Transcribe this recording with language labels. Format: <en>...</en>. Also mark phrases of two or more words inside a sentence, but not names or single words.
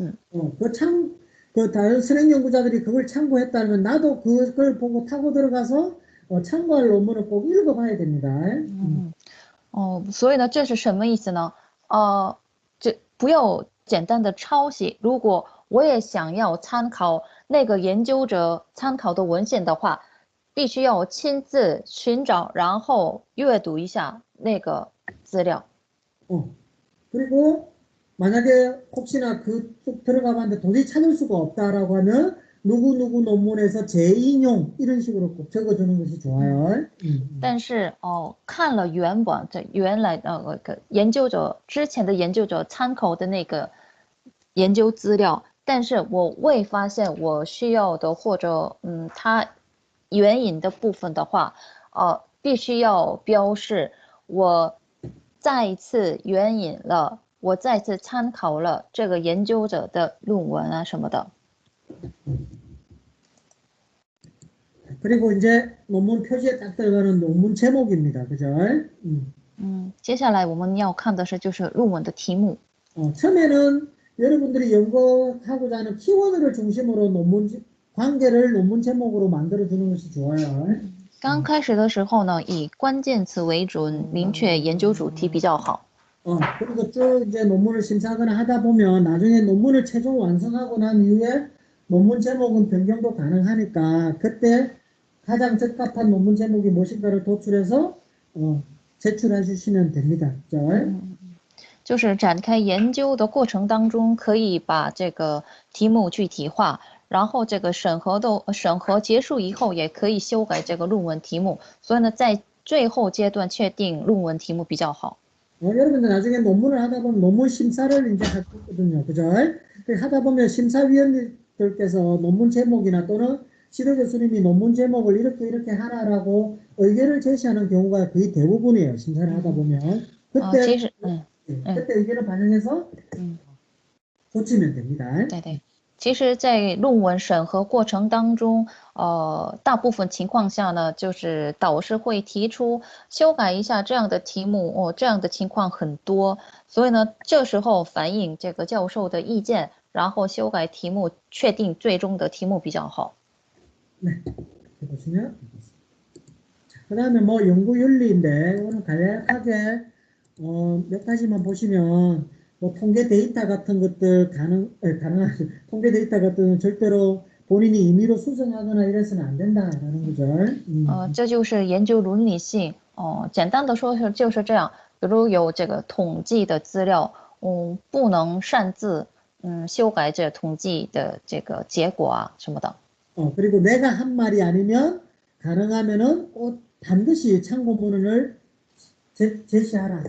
<ko>그 다른 선행 연구자들이 그걸 참고했다면 나도 그걸 보고 타고 들어가서 참고할 논문을 꼭 읽어봐야 됩니다.</ko> <zh>所以呢，这是什么意思呢？这不要简单的抄袭。如果我也想要参考那个研究者参考的文献的话，必须要亲自寻找，然后阅读一下那个资料。</zh> <ko>그리고 만약에 혹시나 그쪽 들어가봤는데 도저히 찾을 수가 없다라고 하면 누구 논문에서 재인용 이런 식으로 꼭 적어주는 것이 좋아요.</ko> <zh>但是看了原本这原来研究者之前的研究者参考的那个研究资料，但是我未发现我需要的或者它援引的部分的话，必须要标示我再一次援引了，我再次参考了这个研究者的论文啊什么的。</zh> <ko>그리고 이제 논문 표지에 딱 들어가는 논문 제목입니다. 그죠?</ko> <zh>接下来我们要看的是就是论文的题目。</zh> <ko>처음에는 여러분들이 연구하고자 하는 키워드를 중심으로 관계를 논문 제목으로 만들어주는 것이 좋아요.</ko> <zh>刚开始的时候呢，以关键词为准，明确研究主题比较好。</zh> <ko>그리고 쭉 이제 논문을 심사하거나 하다 보면 나중에 논문을 최종 완성하고 난 이후에 논문 제목은 변경도 가능하니까 그때 가장 적합한 논문 제목이 무엇인가를 도출해서 제출해 주시면 됩니다.</ko> <zh>就是展开研究的过程当中，可以把这个题目具体化，然后这个审核结束以后，也可以修改这个论文题目。所以呢，在最后阶段确定论文题目比较好。</zh> <ko>여러분들 나중에 논문을 하다 보면 논문 심사를 이제 할 거거든요. 그죠? 하다 보면 심사위원들께서 논문 제목이나 또는 지도 교수님이 논문 제목을 이렇게 하라라고 의견을 제시하는 경우가 거의 대부분이에요. 심사를 하다 보면. 그때 의견을 반영해서 고치면 됩니다.</ko> <zh>对对。其实，在论文审核过程当中，大部分情况下呢，就是导师会提出修改一下这样的题目，这样的情况很多，所以呢，这时候反映这个教授的意见，然后修改题目，确定最终的题目比较好。</zh> <ko>네, 보시면 그다음에 뭐 연구 윤리인데 이거는 간략하게 몇 가지만 보시면 뭐 통계 데이터 같은 것들 가능한 통계 데이터 같은 절대로 본인이 임의로 수정하거나 이래서는 안 된다라는 거죠.</ko> <zh>这就是研究伦理性。简单的说就是这样。比如有这个统计的资料，不能擅自修改这统计的这个结果啊什么的。</zh> <ko>그리고 내가 한 말이 아니면 가능하면은 꼭 반드시 참고문을 제시하라.</ko>